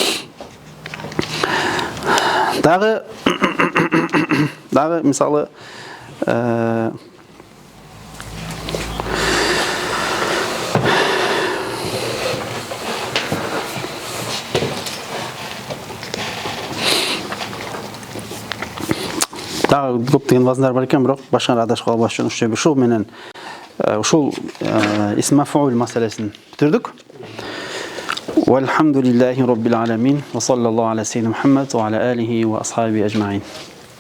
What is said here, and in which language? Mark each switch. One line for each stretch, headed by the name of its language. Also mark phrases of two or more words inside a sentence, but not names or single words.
Kyrgyz: Дагы мисалы дагы көптөгөн вазындар бар экен, бирок башканы адашып калбаш үчүн ушул менен ушул исм маф'ул маселесин бүтүрдүк.
Arabic: والحمد لله رب العالمين وصلى الله على سيدنا محمد وعلى آله وأصحابه أجمعين.